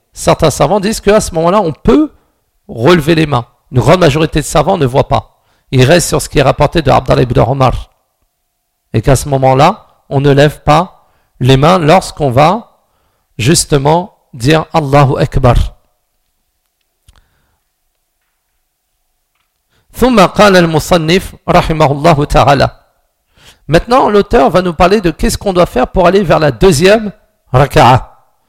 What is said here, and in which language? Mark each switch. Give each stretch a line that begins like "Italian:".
French: Certains savants disent qu'à ce moment-là, on peut relever les mains. Une grande majorité de savants ne voient pas. Ils restent sur ce qui est rapporté de Abdallah ibn Omar. Et qu'à ce moment-là, on ne lève pas les mains lorsqu'on va justement dire Allahu Akbar.
Arabic: ثم قال المصنف رحمه الله تعالى.
French: Maintenant, l'auteur va nous parler de qu'est-ce qu'on doit faire pour aller vers la deuxième raka'a.